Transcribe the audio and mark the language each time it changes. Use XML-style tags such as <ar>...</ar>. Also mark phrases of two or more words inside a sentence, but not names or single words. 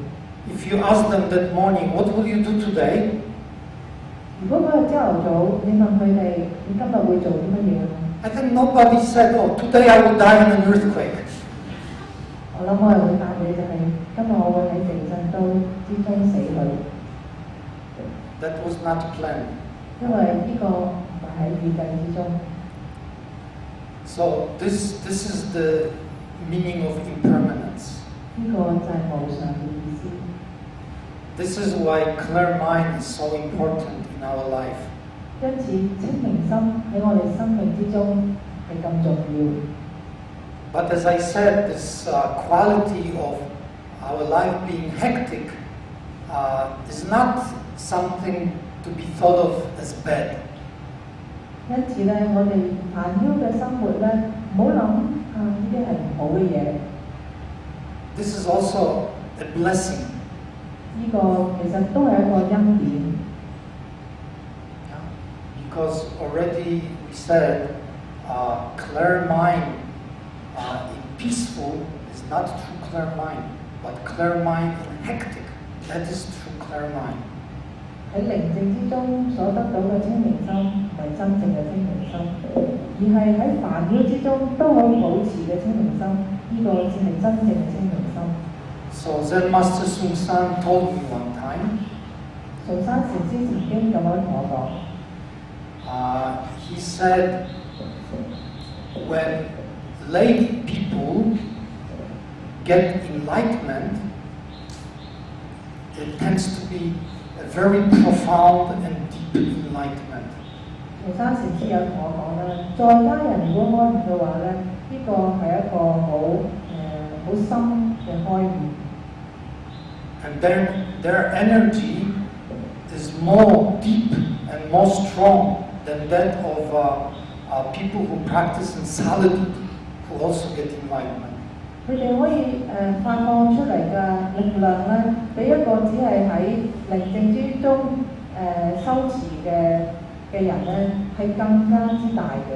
<en>If you ask them that morning, what will you do today?</en> <yue>如果嗰日朝頭早你問佢哋，你今日會做啲乜嘢？</yue> <en>I think nobody said, oh, today I will die in an earthquake.</en> <yue>我諗我係會答你就係、今日我會喺地震刀之中死去，</yue> <en>That was not planned.</en> <yue>因為呢個唔係喺預計之中。</yue> <en>So this is the meaning of impermanence.</en> <yue>呢個就係無常嘅意思。</yue> <en>This is why clear mind is so important in our life.</en> <yue>因此清明心喺我哋生命之中係咁重要。</yue> <en>But as I said, this quality of our life being hectic is not something to be thought of as bad.</en> <yue>因此咧，我哋煩囂嘅生活咧，唔好諗呢啲係唔好嘅嘢。</yue> <en>This is also a blessing.</en> <yue>呢個其實都係一個恩典。</yue> <en>Because already we said clear mind in peaceful is not true clear mind, but clear mind in hectic, that is true clear mind.</en> <yue>喺寧靜之中所得到嘅清明心，唔係真正嘅清明心，而係喺煩擾之中都可以保持嘅清明心，呢、個先係真正嘅清明心。</yue> <en>So Zen Master Sung San told me one time,</en> <yue>崇山禪師曾經咁樣同我講。</yue> <en>he said, when lay people get enlightenment, it tends to be a very profound and deep enlightenment.</en> <yue>崇山禪師有同我講啦，在家人如果開悟嘅話咧，呢、個係一個好深嘅開悟。</yue> <en>And their energy is more deep and more strong than that of people who practice in solitude, who also get enlightenment.</en> <yue>佢哋可以發放出嚟嘅力量咧，比一個只係喺寧靜之中修持嘅人咧，係更加之大嘅。</yue>